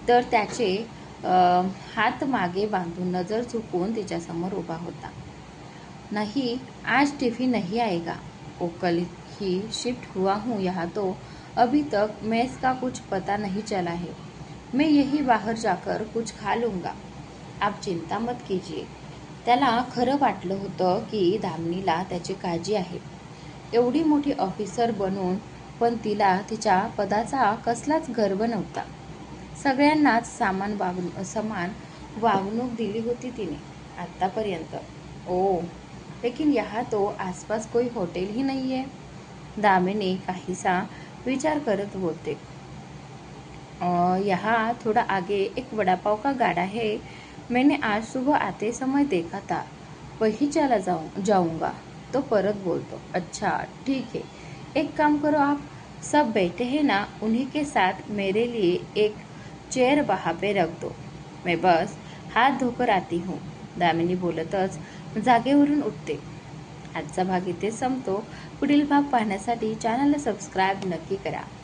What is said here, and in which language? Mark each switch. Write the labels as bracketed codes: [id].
[mr] त्याचे हात मागे बांधून नजर झुकून तिच्यासमोर उभा होता. [hi] नहीं, आज टिफिन नहीं आएगा, ओ कल ही शिफ्ट हुआ हूँ यहाँ तो अभी तक मेस का कुछ पता नहीं चला है। मैं यही बाहर जाकर कुछ खा लूंगा, आप चिंता मत कीजिए। [mr] त्याला खरं वाटलं होतं की दामिनीला त्याची काळजी आहे. एवढी मोठी ऑफिसर बनून पण तिला तिच्या पदाचा कसलाच गर्व नव्हता. सगळ्यांनाच समान वागणूक दिली होती तिने आतापर्यंत. [hi] ओ, लेकिन यहाँ तो आसपास कोई होटल ही नहीं है. [mr] दामिनी काहीसा विचार करत बोलते. [hi] यहाँ थोड़ा आगे एक वड़ा पाव का गाड़ा है, मैंने आज सुबह आते समय देखा था, वही चला जाऊंगा. [mr] तो परत बोलतो. [hi] अच्छा ठीक है, एक काम करो, आप सब बैठे हैं ना, उन्हीं के साथ मेरे लिए एक चेअर वहाँ पे रख दो, मैं बस हात धोकर आती हूँ. [mr] दामिनी बोलतच जागेवरून उठते. आजचा भाग इथे संपतो. पुढील भाग पाहण्यासाठी चॅनलला सबस्क्राईब नक्की करा.